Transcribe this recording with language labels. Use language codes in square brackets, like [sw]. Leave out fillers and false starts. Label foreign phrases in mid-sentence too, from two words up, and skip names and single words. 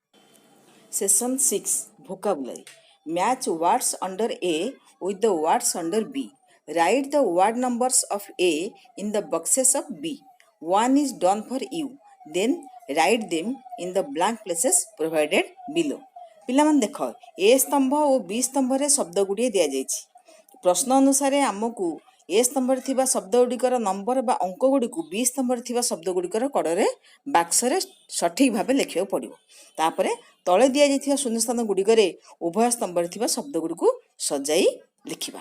[en] Session 6. Vocabulary. Match words under A with the words under B. Write the word numbers of A in the boxes of B. One is done for you. Then write them in the blank places provided below. [or] ପିଲାମାନେ ଦେଖ ଏ ସ୍ତମ୍ଭ ଓ ବି ସ୍ତମ୍ଭରେ ଶବ୍ଦ ଗୁଡ଼ିଏ ଦିଆଯାଇଛି। ପ୍ରଶ୍ନ ଅନୁସାରେ ଆମକୁ ଏ ସ୍ତମ୍ଭରେ ଥିବା ଶବ୍ଦ ଗୁଡ଼ିକର ନମ୍ବର ବା ଅଙ୍କ ଗୁଡ଼ିକୁ ବି ସ୍ତମ୍ଭରେ ଥିବା ଶବ୍ଦ ଗୁଡ଼ିକର କଡ଼ରେ ବାକ୍ସରେ ସଠିକ୍ ଭାବେ ଲେଖିବାକୁ ପଡ଼ିବ। ତାପରେ ତଳେ ଦିଆଯାଇଥିବା ଶୂନ୍ୟସ୍ଥାନ ଗୁଡ଼ିକରେ ଉଭୟ ସ୍ତମ୍ଭରେ ଥିବା ଶବ୍ଦ ଗୁଡ଼ିକୁ ସଜାଇ ଲେଖିବା।